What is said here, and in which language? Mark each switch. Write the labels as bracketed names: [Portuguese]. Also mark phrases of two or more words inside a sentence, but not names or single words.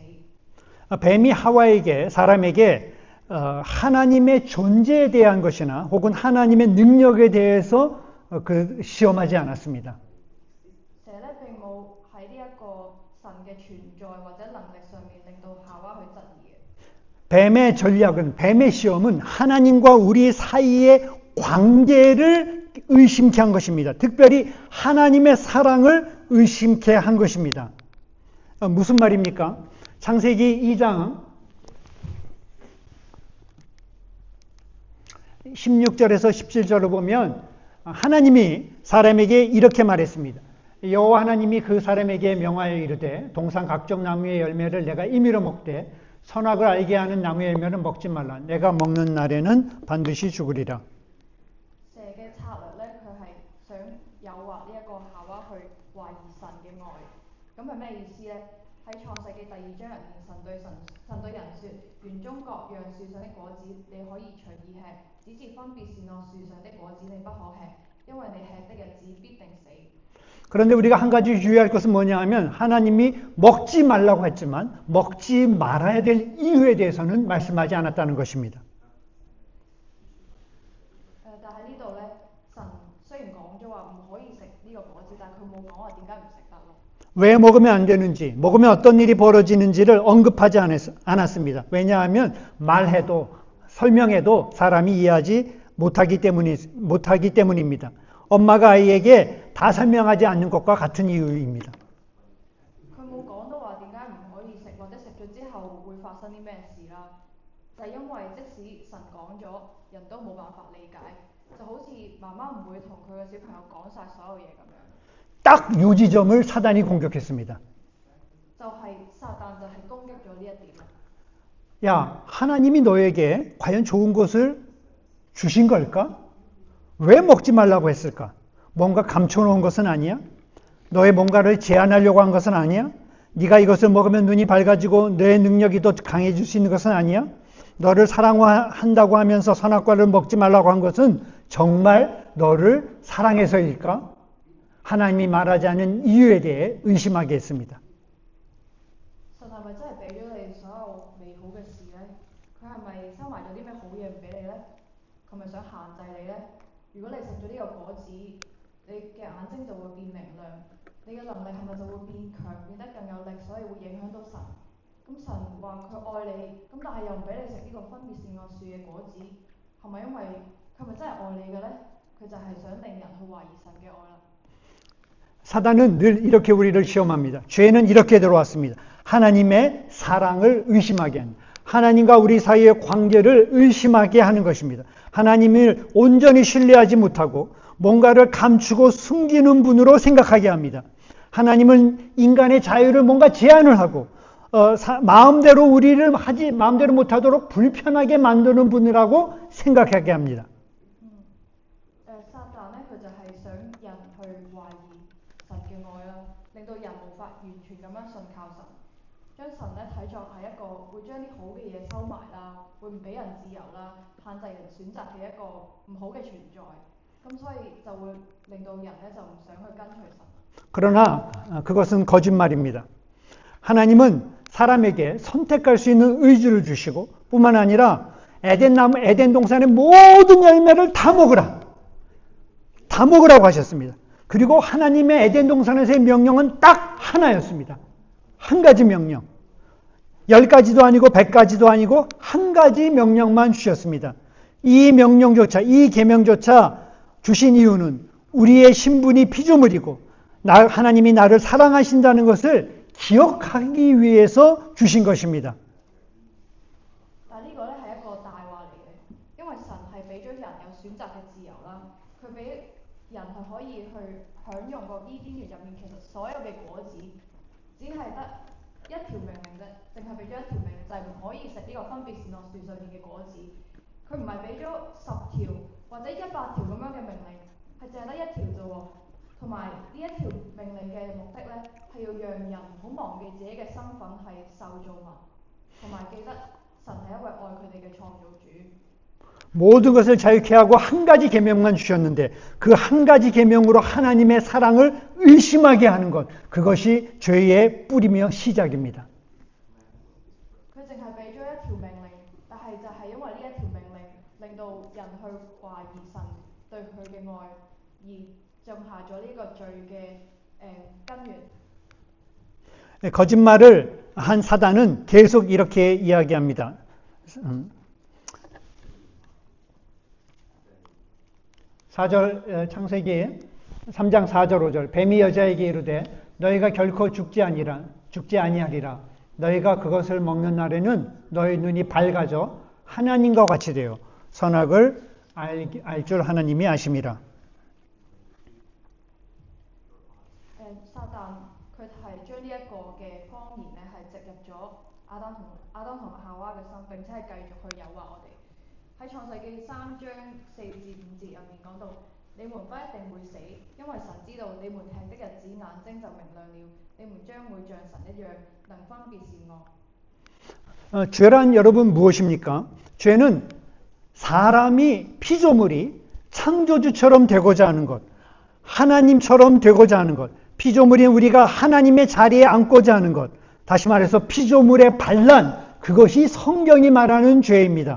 [Korean] 뱀이 하와에게 사람에게 하나님의 존재에 대한 것이나 혹은 하나님의 능력에 대해서 시험하지 않았습니다. [Cantonese] 蛇咧並冇喺呢一個神嘅存在或者能力上面令到夏娃去質疑嘅。 [Korean] 뱀의 전략은, 뱀의 시험은 하나님과 우리 사이의 관계를 의심케 한 것입니다. 특별히 하나님의 사랑을 의심케 한 것입니다. 무슨 말입니까? 창세기 2장 16절에서 17절을 보면 하나님이 사람에게 이렇게 말했습니다. 여호와 하나님이 그 사람에게 명하여 이르되 동산 각종 나무의 열매를 내가 임의로 먹되 선악을 알게 하는 나무의 열매는 먹지 말라. 내가 먹는 날에는 반드시 죽으리라. [Cantonese] 蛇嘅策略咧，佢係想誘惑呢一個夏娃去懷疑神嘅愛。咁係咩意思咧？喺創世記第2章入面，神對人說：園中各樣樹上的果子你可以隨意吃，只是分別善惡樹上的果子你不可吃，因為你吃的日子必定死。 [Korean] 그런데 우리가 한 가지 유의할 것은 뭐냐 하면 하나님이 먹지 말라고 했지만 먹지 말아야 될 이유에 대해서는 말씀하지 않았다는 것입니다. [Cantonese] 但係呢度咧，神雖然講咗話唔可以食呢個果子，但係佢冇講話點解唔食得咯。 [Korean] 왜 먹으면 안 되는지, 먹으면 어떤 일이 벌어지는지를 언급하지 않았습니다. 왜냐하면 말해도 설명해도 사람이 이해하지 못하기 때문입니다. 엄마가 아이에게 다 설명하지 않는 것과 같은 이유입니다. [Cantonese] 佢冇講到話點解唔可以食，或者食咗之後會發生啲咩事啦。就係因為即使神講咗，人都冇辦法理解，就好似媽媽唔會同佢嘅小朋友講晒所有嘢咁樣。 [Korean] 딱 요 지점을 사단이 공격했습니다. [Cantonese] 就係撒旦就係攻擊咗呢一點。 [Korean] 야, 하나님이 너에게 과연 좋은 것을 주신 걸까? 왜 먹지 말라고 했을까? 뭔가 감춰놓은 것은 아니야? 너의 뭔가를 제한하려고 한 것은 아니야? 네가 이것을 먹으면 눈이 밝아지고 너의 능력이 더 강해질 수 있는 것은 아니야? 너를 사랑한다고 하면서 선악과를 먹지 말라고 한 것은 정말 너를 사랑해서일까? 하나님이 말하지 않은 이유에 대해 의심하게 했습니다. [Cantonese] 神係咪真係俾咗你所有美好嘅事呢？佢係咪收埋咗啲咩好嘢唔俾你呢？佢咪想限制你呢？如果你食咗呢個果子，你嘅眼睛就會變明亮，你嘅能力係咪就會變強，變得更有力，所以會影響到神？咁神話佢愛你，咁但係又唔俾你食呢個分別善惡樹嘅果子，係咪因為佢係咪真係愛你嘅呢？佢就係想令人去懷疑神嘅愛啦。 [Korean] 사단은 늘 이렇게 우리를 시험합니다. 죄는 이렇게 들어왔습니다. 하나님의 사랑을 의심하게 합니다. 하나님과 우리 사이의 관계를 의심하게 하는 것입니다. 하나님을 온전히 신뢰하지 못하고 뭔가를 감추고 숨기는 분으로 생각하게 합니다. 하나님은 인간의 자유를 뭔가 제한을 하고 마음대로 우리를 마음대로 못하도록 불편하게 만드는 분이라고 생각하게 합니다. [Cantonese] 撒旦咧，佢就係想人去懷疑神嘅愛啦，令到人無法完全咁樣信靠神，將神咧睇作係一個會將啲好嘅嘢收埋啦，會唔俾人自由啦，限制人選擇嘅一個唔好嘅存在，咁所以就會令到人咧就唔想去跟隨神。 [Korean] 그러나 그것은 거짓말입니다. 하나님은 사람에게 선택할 수 있는 의지를 주시고 뿐만 아니라 에덴 동산의 모든 열매를 다 먹으라. 다 먹으라고 하셨습니다. 그리고 하나님의 에덴 동산에서의 명령은 딱 하나였습니다. 한 가지 명령. 10가지도 아니고 100가지도 아니고 한 가지 명령만 주셨습니다. 이 명령조차, 이 계명조차 주신 이유는 우리의 신분이 피조물이고 하나님이 나를 사랑하신다는 것을 기억하기 위해서 주신 것입니다. [Cantonese] 但係呢個咧係一個大話嚟嘅，因為神係俾咗人有選擇嘅自由啦，佢俾人係可以去享用個伊甸園入面其實所有嘅果子，只係得一條命令啫，淨係俾咗一條命，就係唔可以食呢個分別善惡樹上面嘅果子。佢唔係俾咗10條或者100條咁樣嘅命令，係淨係得一條啫喎。同埋呢一條命令嘅目的咧，係要讓人唔好忘記自己嘅身份係受造物，同埋記得神係一位愛佢哋嘅創造主。 [Korean] 모든 것을 자유케 하고 한 가지 계명만 주셨는데 그 한 가지 계명으로 하나님의 사랑을 의심하게 하는 것, 그것이 죄의 뿌리며 시작입니다. [Cantonese] 佢淨係俾咗一條命令，但係就係因為呢一條命令，令到人去懷疑神對佢嘅愛，而種下咗呢個罪嘅根源。 [Korean] 거짓말을 한 사단은 계속 이렇게 이야기합니다. 4절 창세기 3장 4절 5절 뱀이 여자에게 이르되 너희가 결코 죽지 아니하리라. 너희가 그것을 먹는 날에는 너희 눈이 밝아져 하나님과 같이 되어 선악을 알 줄 하나님이 아심이라. [Cantonese] 撒旦佢係將呢一個嘅謊言咧係植入咗亞當同夏娃嘅心，並且係繼續去誘惑我哋。喺創世記3章4至5節入面講到，你們不一定會死，因為神知道你們吃的日子眼睛就明亮了，你們將會像神一樣，能分別善惡。 [Korean] 죄란 여러분 무엇입니까? 죄는 사람이 피조물이 창조주처럼 되고자 하는 것, 하나님처럼 되고자 하는 것, 피조물인 우리가 하나님의 자리에 앉고자 하는 것, 다시 말해서 피조물의 반란, 그것이 성경이 말하는 죄입니다.